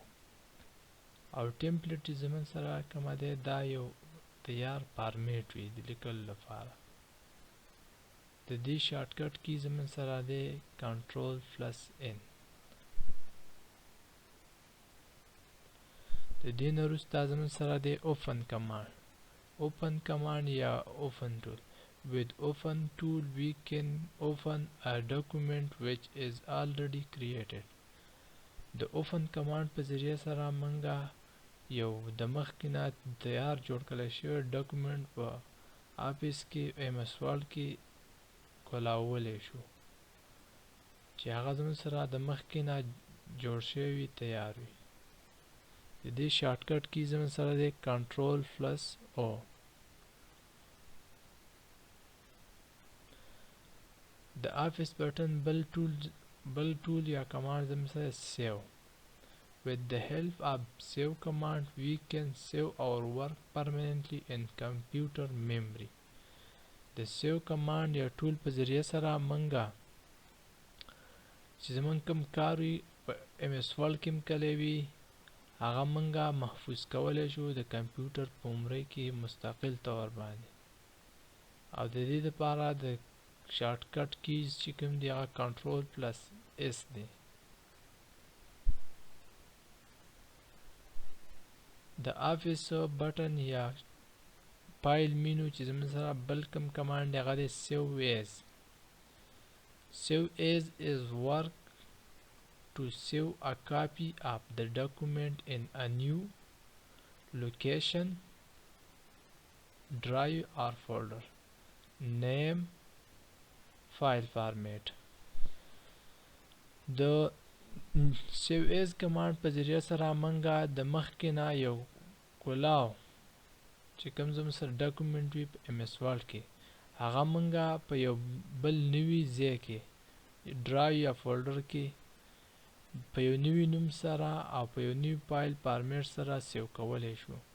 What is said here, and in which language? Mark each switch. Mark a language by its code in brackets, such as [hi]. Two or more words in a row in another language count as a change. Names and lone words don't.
[ps] او ټمپلیټ چې زموږ سره کومه دی دا یو تیار فارمیټ وي د لیکلو لپاره. د دې [en] shortcut key [ps] زموږ سره دی [en] control plus N. [ps] د دې نه وروسته زموږ سره دی [en] open command [ps] یا [en] open tool. with open tool we can open a document which is already created. [ps] د [en] open command [ps] په ذریعه سره مونږه یو د مخکې نه تیار جوړ کړی شوی ډاکومنټ په آفیس کې ایم اس ورډ کې کولاولی شو چې هغه زموږ سره د مخکې نه جوړ شوی وي، تیار وي. د دې [en] shortcut key [ps] زموږ سره دی [en] control plus O. [ps] د [en] Office button [ps] بل ټول یا کمانډ زموږ سره سیو. [en] with the help of save command we can save our work permanently in computer memory. [ps] د [en] save command [ps] یا ټول په ذریعه سره مونږه چې زمونږ کوم کار وي په ایم اس ورډ کې هم کلی وي هغه مونږه محفوظ کولی شو د کمپیوټر په عمرۍ کې مستقل طور باندې. او د دې دپاره د [en] shortcut keys [ps] چې کوم دی هغه [en] control plus S [ps] دی. د [en] Office button [ps] یا [en] file menu [ps] چې زموږ سره بل کوم کمانډ دی هغه دی [en] save as is work to save a copy of the document in a new location, drive or folder. name, file format. [ps] د [en] save as [ps] کمانډ په ذریعه سره مونږه د مخکې نه یو کولاو چې کوم زموږ سره ډاکومنټ وي په ایم اس ورډ کې هغه مونږه په یو بل نوي ځای کې ډرایو یا فولډر کې په یو نوي نوم سره او په یو نوي [en] file format [ps] سره سیو کولی شو.